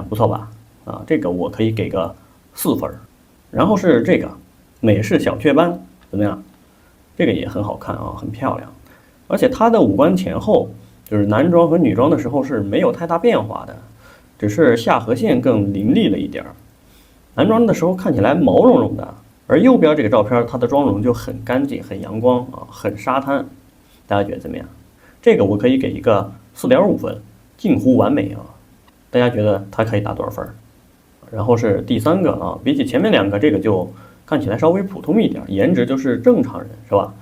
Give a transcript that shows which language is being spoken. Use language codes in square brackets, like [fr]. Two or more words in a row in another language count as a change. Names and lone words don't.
[zh] 不錯吧？啊，這個我可以給個4分。然後是這個美式小雀斑，怎麼樣？這個也很好看啊，很漂亮。而且它的五官前後，就是男裝和女裝的時候是沒有太大變化的，只是下頜線更凌厲了一點。男裝的時候看起來毛茸茸的，而右邊這個照片，它的妝容就很乾淨、很陽光啊，很沙灘。大家覺得怎麼樣？這個我可以給一個4.5分，近乎完美啊。大家覺得它可以打多少分？然後是第3個啊，比起前面2個，這個就看起來稍微普通一點，顏值就是正常人，是吧？